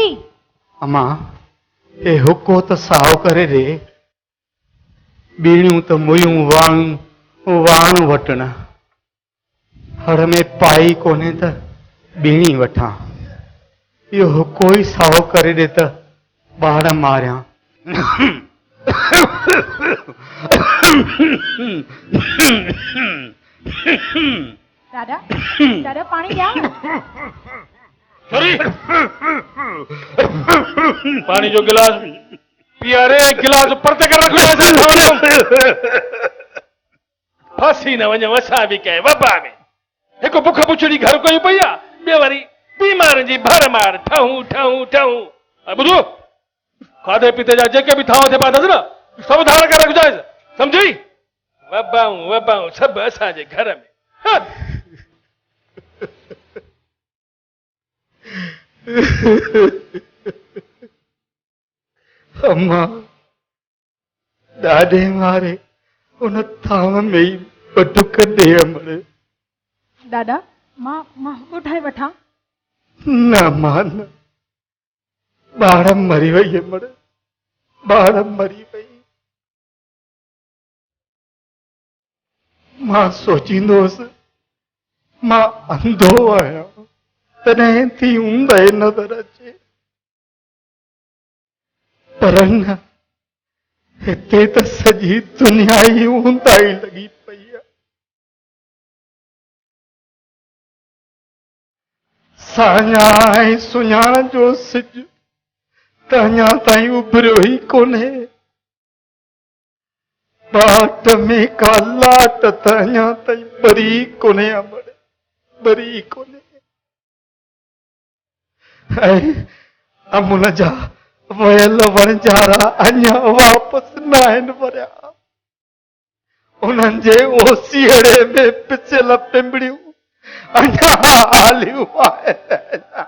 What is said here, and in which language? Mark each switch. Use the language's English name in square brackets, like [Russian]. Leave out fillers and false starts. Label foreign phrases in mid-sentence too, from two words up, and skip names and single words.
[Sindhi] अम्मा हे हुको तो साओ करे रे, बीणियूं तो मुयूं वाण वटण, हड़ में पाई कोने त बीणी वठां। इहो हुको ही साओ करे दे त ॿार मारियां। [Hindi] दादा दादा पानी क्या। [Sindhi] सॉरी पानी जो गिलास पिया रे, गिलास परते कर रखो। फांसी न वञ वसा भी कहे वबा में एक बुख पुछड़ी घर कोई पई आ, ॿियो वरी बीमार जी भर मार ठहूं ठहूं ठहूं। ॿुधो खाधे पीते जा जेके भी थाव थे पादस न सब धार कर रख जाए, समझी। वबाऊं सब असांजे घर में। हाँ। अम्मा ॾाढे मारे उन थाव में ही बटुक दे अमड़। दादा मां उठाए वठा। न मां न, ॿार मरी वई अमड़, ॿार मरी वई। मां सोचींदोसि मां अंधो आहियां तॾहिं थी ऊंदहि नज़र अचे, पर न हिते त सॼी दुनिया ई ऊंदाई लॻी पई आहे। साञा ऐं सुञाण जो सिज त अञा ताईं उभरियो ई कोन्हे, बाट में का लाट त अञा ताईं ॿरी कोन्हे अमड़, ॿरी कोन्हे। ऐं अमुन जा वयल वणजारा अञा वापसि न आहिनि वरिया, उन्हनि जे ओसीअड़े में पिचियल पिंबड़ियूं अञा हालियूं आहिनि।